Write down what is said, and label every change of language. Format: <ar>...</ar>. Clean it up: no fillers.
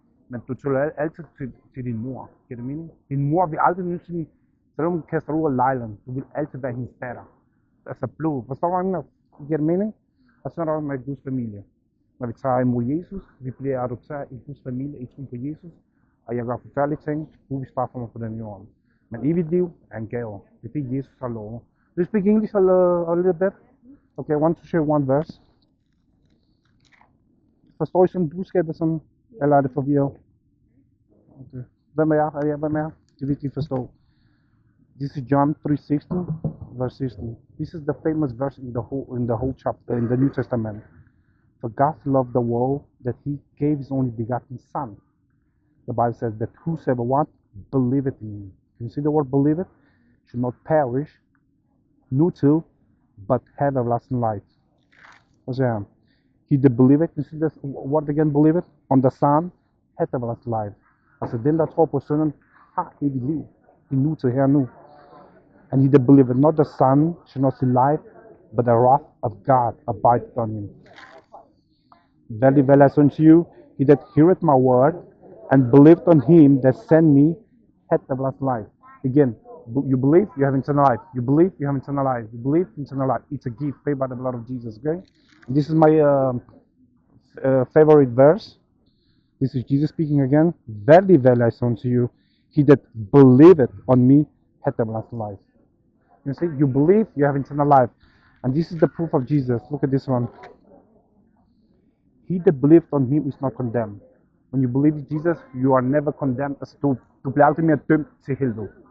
<da>Men du taler altid til din mor. Giver det mening? Din mor vil aldrig nogensinde, selvom hun kaster ud af lejlen, du vil altid være hendes datter. Altså blod. Forstår du, hvad giver det mening? Og så er der også med Guds familie. Når vi tager imod Jesus, vi bliver adopteret i Guds familie, i tro på Jesus. Og jeg gør forfærdelige ting, Gud vil straffe mig på den jorden. Men evigt liv er en gave. Det er det, Jesus har lovet.</da> <en>Do you speak English a little bit? Okay, I want to share one verse.</en> <da>Forstår I sådan budskabet sådan, eller er det forvirret? Okay. Hvem er jeg? Hvem er jeg? Det er vigtigt at forstå.</da> <en>This is John 3:16, verse 16. This is the famous verse in the whole chapter in the New Testament. For God loved the world that He gave His only begotten Son. The Bible says that whosoever what believeth in Him. Can you see the word believe it? Should not perish, new to, but have everlasting life.</en> <da>Og så her.</da> <en>He that believeth, you see this word again, believeth, on the Son, hath everlasting life.</en> <da>Altså den, der tror på sønnen, har evigt liv. I nu til her nu.</da> <en>And he that believeth not the Son shall not see life, but the wrath of God abideth on him. Verily, verily, I say unto you, he that heareth my word, and believeth on him that sent me, hath everlasting life. Again, you believe, you have eternal life. You believe, you have eternal life. You believe, eternal life. It's a gift paid by the blood of Jesus, okay? And this is my favorite verse. This is Jesus speaking again. Verily, verily, I say unto you, he that believeth on me hath everlasting life. You see, you believe, you have eternal life. And this is the proof of Jesus. Look at this one. He that believeth on him is not condemned. When you believe in Jesus, you are never condemned.</en> <da>Altså, du bliver aldrig mere dømt til helvede.</da>